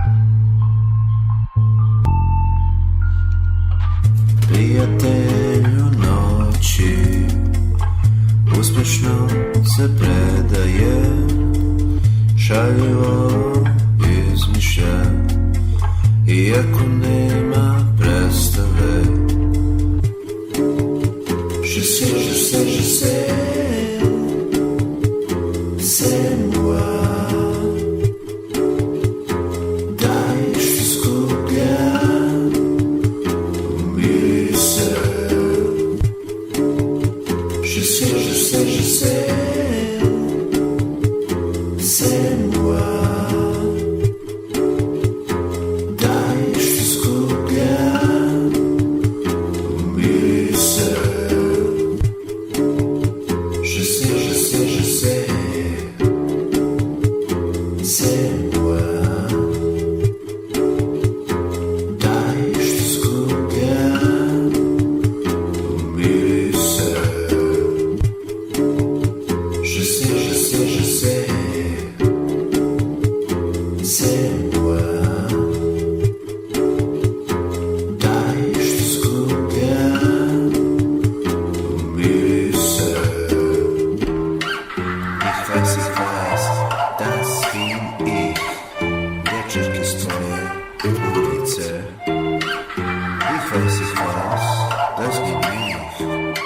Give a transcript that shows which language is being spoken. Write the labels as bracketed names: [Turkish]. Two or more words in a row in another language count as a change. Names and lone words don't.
[Serbian] Prijatelju noći, uspešno se predaje, šaljivo izmišlja, iako nema predstave. [French] Je sais, c'est moi. [Serbian] Daj što skuplja mirise. [French] Je sais, c'est moi. [Serbian] Daj što skuplja mirise. [French] Je sais, c'est moi. [Serbian] Daj što skuplja mirise. [French] Je sais, c'est moi. [Serbian] Daj što skuplja mirise. [German] Ich weiß, das bin ich. [Polish] Wieczorki stroje ulice. [German] Ich weiß, das bin ich.